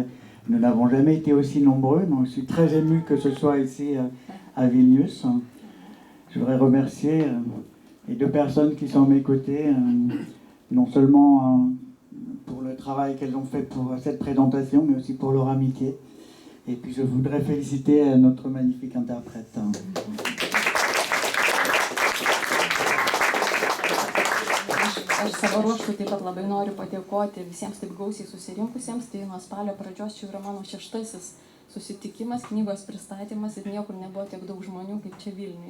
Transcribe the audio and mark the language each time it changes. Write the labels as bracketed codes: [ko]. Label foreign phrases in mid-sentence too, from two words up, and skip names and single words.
[fr] Nous n'avons jamais été aussi nombreux, donc je suis très ému que ce soit ici à Vilnius. Je voudrais remercier les 2 personnes qui sont à mes côtés, non seulement pour le travail qu'elles ont fait pour cette présentation, mais aussi pour leur amitié. Et puis je voudrais féliciter notre magnifique interprète. [lt] Aš savo ruožtu taip pat labai noriu padėkoti visiems taip gausiai susirinkusiems. Tai nuo spalio pradžios čia yra mano 6. susitikimas, knygos pristatymas ir niekur nebuvo tiek daug žmonių kaip čia Vilniuje.